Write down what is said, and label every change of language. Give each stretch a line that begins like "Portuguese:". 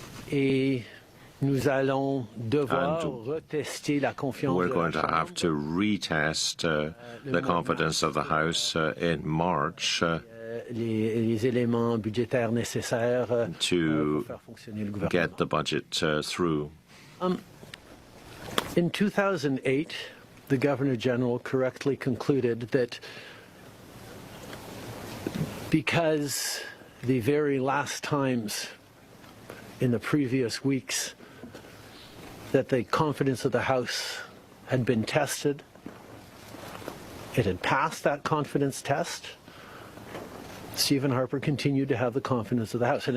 French: Et nous allons devoir retester la confiance.
English: We're going to have to retest the confidence of the House in March
French: les éléments budgétaires nécessaires
English: to
French: pour faire fonctionner le gouvernement.
English: get the budget through. In 2008, the Governor General correctly concluded that because the very last times in the previous weeks that the confidence of the House had been tested, it had passed that confidence test, Stephen Harper continued to have the confidence of the House.